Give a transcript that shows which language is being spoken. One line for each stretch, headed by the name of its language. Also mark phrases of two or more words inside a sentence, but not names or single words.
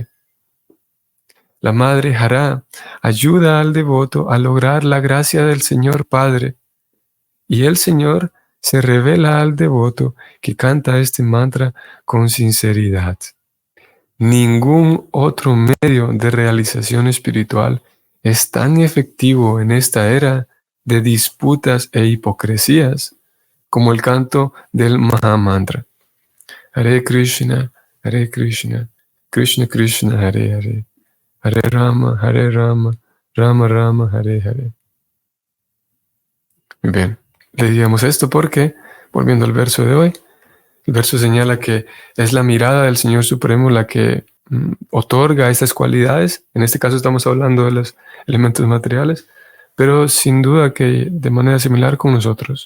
Spanish: La madre Jara ayuda al devoto a lograr la gracia del Señor Padre, y el Señor se revela al devoto que canta este mantra con sinceridad. Ningún otro medio de realización espiritual es tan efectivo en esta era de disputas e hipocresías como el canto del Mahamantra.
Sanskrit: Hare Krishna, Krishna Krishna, Hare Hare, Hare Rama, Rama Rama, Hare Hare.
Spanish: Muy bien, le digamos esto porque, volviendo al verso de hoy, el verso señala que es la mirada del Señor Supremo la que otorga estas cualidades. En este caso estamos hablando de los elementos materiales, pero sin duda que de manera similar con nosotros.